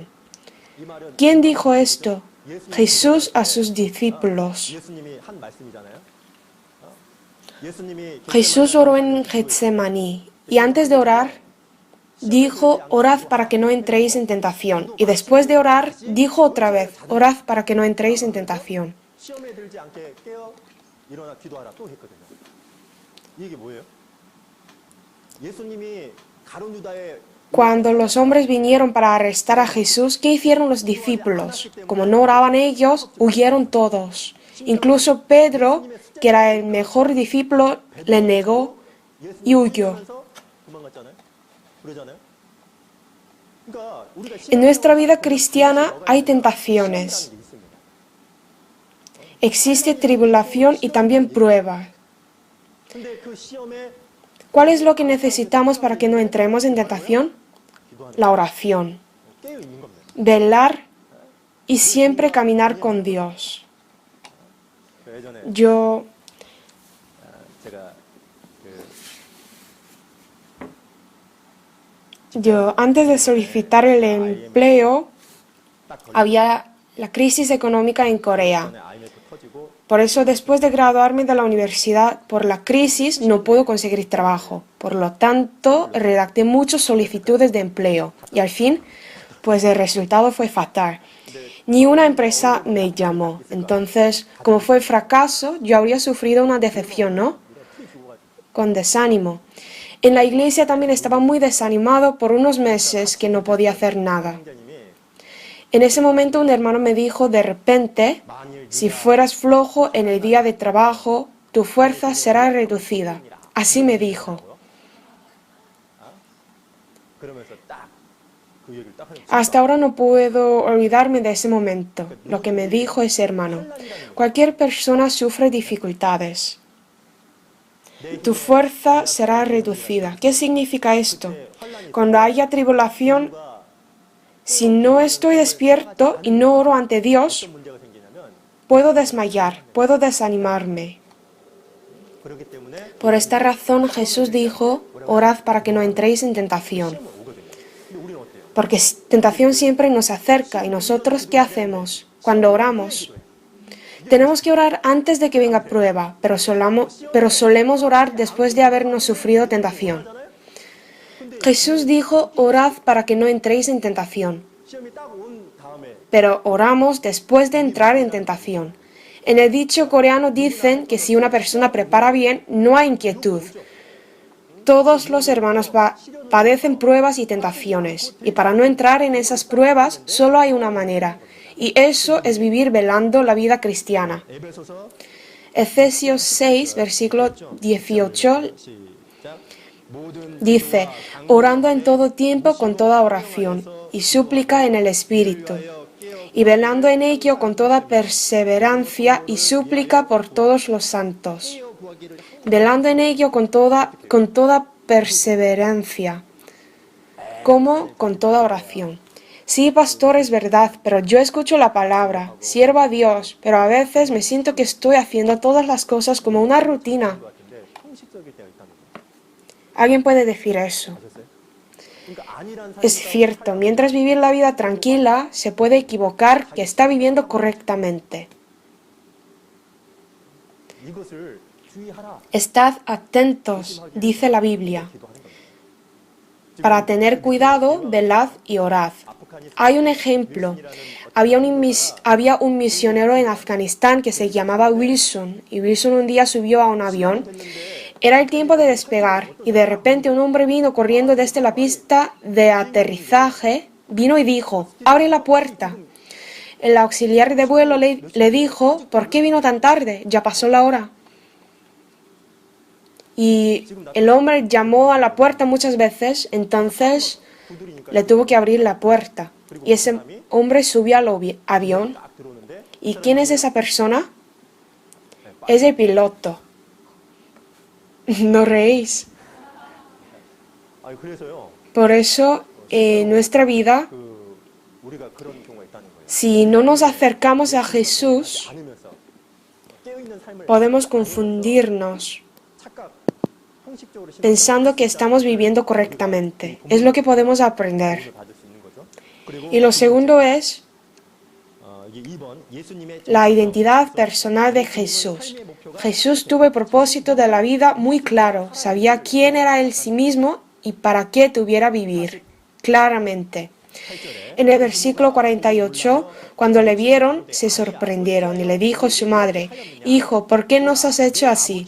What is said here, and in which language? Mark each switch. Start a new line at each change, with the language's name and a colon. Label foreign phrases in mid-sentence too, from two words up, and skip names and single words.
Spanish: ¿Quién dijo esto? Jesús a sus discípulos. Jesús oró en Getsemaní y antes de orar dijo, orad para que no entréis en tentación. Y después de orar dijo otra vez, orad para que no entréis en tentación.
Korean: 시험에 들지 않게 깨어 일어나 기도하라 또 했거든요. 이게 뭐예요? 예수님이 가룟 유다의
Spanish: Cuando los hombres vinieron para arrestar a Jesús, ¿qué hicieron los discípulos? Como no oraban ellos, huyeron todos. Incluso Pedro, que era el mejor discípulo, le negó y huyó.
Korean: 도망갔잖아요. 그러잖아요. 그러니까 우리가
Spanish: En nuestra vida cristiana hay tentaciones. Existe tribulación y también prueba.
Korean: 근데 그 시험에
Spanish: ¿Cuál es lo que necesitamos para que no entremos en tentación? La oración.
Korean: 깨어 있는 겁니다.
Spanish: Velar y siempre caminar con Dios.
Korean: 예전에
Spanish: Yo
Korean: 제가
Spanish: antes de solicitar el empleo,
Korean: 딱 걸려
Spanish: había la crisis económica en Corea.
Korean: 전에 IMF 터지고
Spanish: Por eso, después de graduarme de la universidad, por la crisis no puedo conseguir trabajo. Por lo tanto, redacté muchas solicitudes de empleo. Y al fin, pues el resultado fue fatal. Ni una empresa me llamó. Entonces, como fue fracaso, yo habría sufrido una decepción, ¿no? Con desánimo. En la iglesia también estaba muy desanimado por unos meses que no podía hacer nada.
Korean: 형제님이
Spanish: En ese momento un hermano me dijo de repente, si fueras flojo en el día de trabajo, tu fuerza será reducida. Así me dijo.
Korean: 그러면서 딱 그 얘기를 딱 하는
Spanish: Hasta ahora no puedo olvidarme de ese momento. Lo que me dijo ese hermano. Cualquier persona sufre dificultades. Tu fuerza será reducida. ¿Qué significa esto? Cuando haya tribulación, si no estoy despierto y no oro ante Dios,
Korean: 문제가 생기냐면
Spanish: puedo desmayar, puedo desanimarme.
Korean: 그렇기 때문에
Spanish: Por esta razón Jesús dijo, orad para que no entréis en tentación.
Korean: 시험은 오거든요. 근데 우리는 어때요?
Spanish: Porque tentación siempre nos acerca y nosotros ¿qué hacemos? Cuando oramos. Tenemos que orar antes de que venga prueba, pero solemos orar después de habernos sufrido tentación. Jesús dijo, orad para que no entréis en tentación.
Korean: 시험이 딱 온 다음에
Spanish: Pero oramos después de entrar en tentación. En el dicho coreano dicen que si una persona prepara bien, no hay inquietud. Todos los hermanos padecen pruebas y tentaciones, y para no entrar en esas pruebas solo hay una manera, y eso es vivir velando la vida cristiana.
Korean: 에베소서
Spanish: Efesios 6, versículo 18
Korean: 시작 모든
Spanish: dice, orando en todo tiempo con toda oración y súplica en el Espíritu, y velando en ello con toda perseverancia y súplica por todos los santos. Velando en ello con toda perseverancia, como con toda oración. Sí, pastor, es verdad, pero yo escucho la palabra, sirvo a Dios, pero a veces me siento que estoy haciendo todas las cosas como una rutina.
Korean: 같은데 형식적일 때가 있다는 거예요.
Spanish: Alguien puede decir eso.
Korean: 아셨어요? 그러니까 아니란
Spanish: Es cierto, mientras vivir la vida tranquila, se puede equivocar que está viviendo correctamente.
Korean: 이것을 주의하라.
Spanish: Estad atentos, dice la Biblia.
Korean: 기도하는 겁니다.
Spanish: Para tener cuidado, velad y orad. Hay un ejemplo. Había un misionero en Afganistán que se llamaba Wilson, y Wilson un día subió a un avión. Era el tiempo de despegar, y de repente un hombre vino corriendo desde la pista de aterrizaje, vino y dijo, «¡Abre la puerta!». El auxiliar de vuelo le dijo, «¿Por qué vino tan tarde? Ya pasó la hora». Y el hombre llamó a la puerta muchas veces, entonces le tuvo que abrir la puerta. Y ese hombre subió al avión.
Korean: 딱 들어오는데
Spanish: ¿Y quién es esa persona? Es el piloto. No reís.
Korean: 아 그래서요.
Spanish: Por eso, en nuestra vida,
Korean: 우리가 그런 경우가 있다는 거예요.
Spanish: si no nos acercamos a Jesús,
Korean: 않으면서 깨어있는 삶을
Spanish: podemos confundirnos
Korean: 착각, 형식적으로
Spanish: pensando que estamos viviendo correctamente. Es lo que podemos aprender.
Korean: 도움을 받을 수 있는 거죠. 그리고
Spanish: Y lo segundo es
Korean: 이게 2번 예수님의
Spanish: la identidad personal de Jesús. Jesús tuvo el propósito de la vida muy claro, sabía quién era él sí mismo y para qué tuviera vivir, claramente. En el versículo 48, cuando le vieron, se sorprendieron y le dijo su madre: Hijo, ¿por qué nos has hecho así?